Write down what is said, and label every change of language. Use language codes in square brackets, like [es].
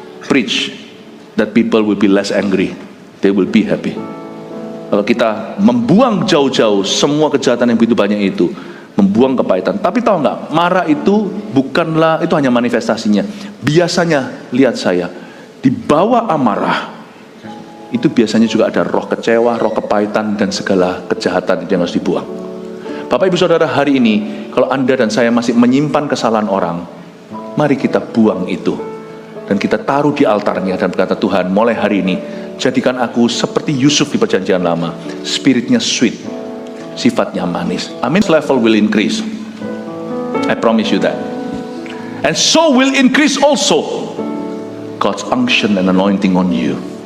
[en] Preach that people will be less angry, they will be happy. [id] Kalau kita membuang jauh-jauh semua kejahatan yang begitu banyak itu, membuang kepahitan. Tapi tahu nggak, marah itu bukanlah, itu hanya manifestasinya. Biasanya, lihat saya, di bawah amarah itu biasanya juga ada roh kecewa, roh kepahitan, dan segala kejahatan yang harus dibuang. Bapak Ibu Saudara, hari ini kalau Anda dan saya masih menyimpan kesalahan orang, mari kita buang itu dan kita taruh di altarnya dan berkata, Tuhan, mulai hari ini jadikan aku seperti Yusuf di perjanjian lama. Spiritnya sweet, sifatnya manis. Amin. [en] Level will increase, I promise you that. And so will increase also God's unction and anointing on you.